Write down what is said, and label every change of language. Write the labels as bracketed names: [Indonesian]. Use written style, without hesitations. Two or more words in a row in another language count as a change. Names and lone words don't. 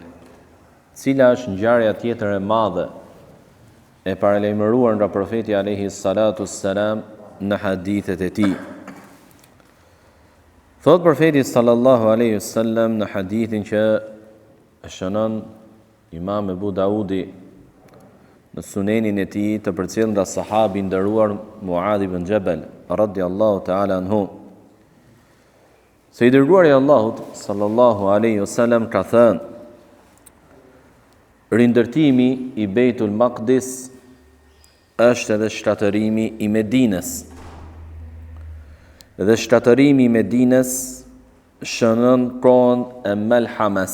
[Albanian] Cila është ngjarja tjetër e madhe e paralajmëruar nga profeti [Arabic] عليه الصلاة والسلام [Albanian] në hadithet e tij? Thot profeti [Arabic] صلى الله عليه وسلم [Albanian] në hadithin që e shënon Imam Ebu Daudi në sunenin e tij, të përcjellur nga sahabi nderuar Muadh ibn Jabal [Arabic] رضي الله تعالى عنه, [Albanian] se i dërguari i Allahut [Arabic] صلى الله عليه وسلم [Albanian] ka thënë: rindërtimi i Beitul Maqdis është edhe shtatërimi i Medinës. Dhe shtatërimi i Medinës shënon kohën e Malhamas.